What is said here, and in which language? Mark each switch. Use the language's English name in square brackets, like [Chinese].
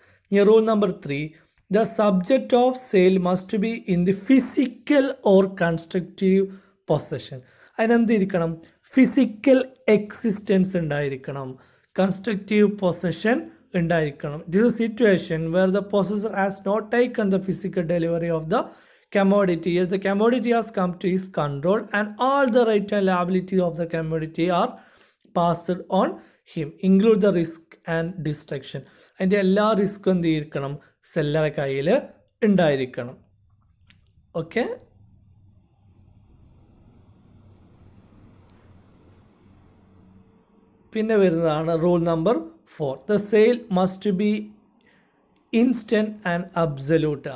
[Malayalam] ഇനി [English] Rule number 3, the subject of sale must be in the physical or constructive possession. [Malayalam] അതിനെന്തിരിക്കണം, physical existence ഉണ്ടായിരിക്കണം, constructive possession ഉണ്ടായിരിക്കണം. [English] This is situation where the possessor has not taken the physical delivery of the commodity. If the commodity has come to his control and all the right and liability of the commodity are passed on him, include the risk and destruction. [Malayalam] അതിൻ്റെ എല്ലാ റിസ്ക്കും എന്ത് ചെയ്തിരിക്കണം, സെല്ലറെ കയ്യിൽ ഉണ്ടായിരിക്കണം. Okay, പിന്നെ വരുന്നതാണ് rule number 4. [English] The sale must be instant and absolute.